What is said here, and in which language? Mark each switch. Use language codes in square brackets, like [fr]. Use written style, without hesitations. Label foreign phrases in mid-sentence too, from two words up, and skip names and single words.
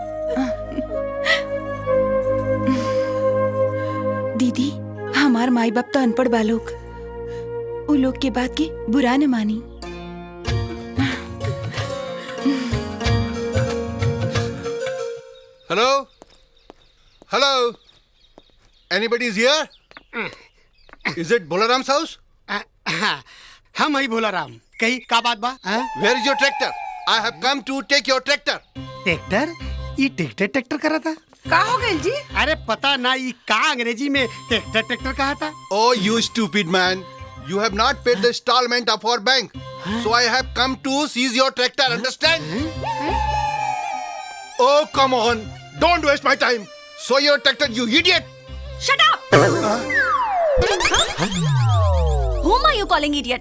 [bho] दीदी हमार माई बाप तो अनपढ़ बालोग वो लोग के बात के बुरा न मानी। [en] Hello hello anybody is here? Is it Bolaram's house? [bho] हम ही भोलाराम कही का बात बा? [en] Where is your tractor? I have come to take your tractor. [bho] ट्रैक्टर ये ट्रैक्टर करा था। का हो गइल जी? अरे पता ना ये का अंग्रेजी में ट्रैक्टर कहा था। [en] Oh, you stupid man! You have not paid the installment of our bank, so I have come to seize your tractor. Understand? Oh, come on! Don't waste my time. So your tractor, you idiot! Shut up! Whom are you calling idiot?